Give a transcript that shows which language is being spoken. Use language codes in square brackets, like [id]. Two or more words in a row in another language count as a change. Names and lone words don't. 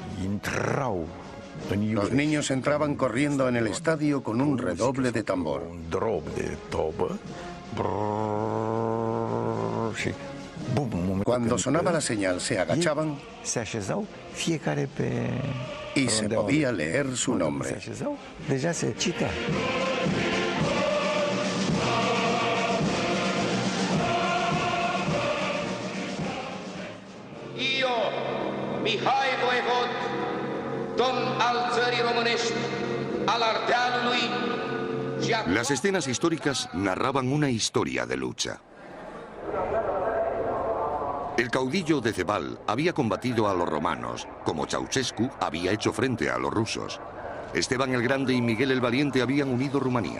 [es] Los niños entraban corriendo en el estadio con un redoble de tambor. Cuando sonaba la señal, se agachaban y se podía leer su nombre. [ro] Mihai Voivod, domn al țării românești, al Ardealului. [es] Las escenas históricas narraban una historia de lucha. El caudillo Decebal había combatido a los romanos, como Ceausescu había hecho frente a los rusos. Esteban el Grande y Miguel el Valiente habían unido Rumanía.